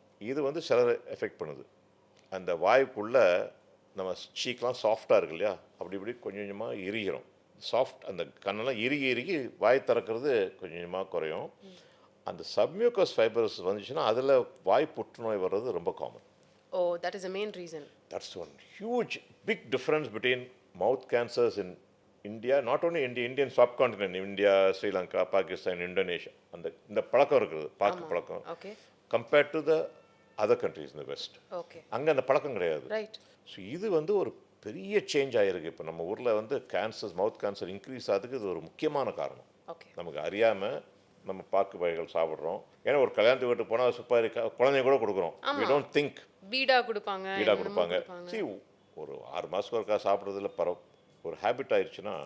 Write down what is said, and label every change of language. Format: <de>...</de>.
<ta>இது வந்து சிலர் எஃபெக்ட் பண்ணுது. அந்த வாய்க்குள்ளே நம்ம சீக்கெலாம் சாஃப்டாக இருக்கு இல்லையா, அப்படி இப்படி கொஞ்சம் கொஞ்சமாக இறுகிறோம். சாஃப்ட் அந்த கண்ணெல்லாம் இறுகி வாய் திறக்கிறது கொஞ்சம் கொஞ்சமாக குறையும். அந்த சப்மியூக்கஸ் ஃபைபர்ஸ் வந்துச்சுன்னா அதில் வாய் புற்றுநோய் வர்றது ரொம்ப common.</ta> <en>Oh, that is the main reason. That's one huge big difference between mouth cancers in India, not only Indian subcontinent, India, Sri Lanka, Pakistan, Indonesia.</en> <ta>இந்த பழக்கம் இருக்குது, பாக்கு பழக்கம்.</ta> <en>Okay. Compared to the other countries in the West. Okay.</en> <ta>அங்கே அந்த பழக்கம் கிடையாது.</ta> <en>Right.</en> <ta>So இது வந்து ஒரு பெரிய சேஞ்ச் ஆகிருக்கு. இப்போ நம்ம ஊரில் வந்து கேன்சர்ஸ், மவுத் கேன்சர் இன்க்ரீஸ் ஆகிறதுக்கு இது ஒரு முக்கியமான காரணம்.</ta> <en>Okay.</en> <ta>நமக்கு அறியாமல் நம்ம பாக்கு வகைகள் சாப்பிட்றோம். ஏன்னா ஒரு கல்யாணத்து வீட்டுக்கு போனால் சுப்பாரி குழந்தைங்க கூட கொடுக்குறோம்.</ta> <en>We don't think.</en> <ta>பீடா கொடுப்பாங்க. See, ஒரு 6 மாதத்துக்கு ஒருக்கா சாப்பிட்றதுல ஒரு ஹேபிட் ஆயிடுச்சுன்னா</ta>